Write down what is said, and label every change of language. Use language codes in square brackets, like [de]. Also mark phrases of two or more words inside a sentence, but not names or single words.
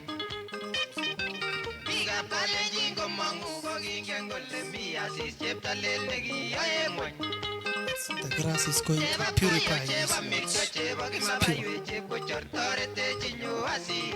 [kln] Biikab Kalenjin komong'u kokingen kole mi Asis cheptolel nekiyoe ng'wony. [en] The grass is going to purify this. [kln] Chebo mircho, chebo kimabaiwek, chepkochor toretech inyo Asis.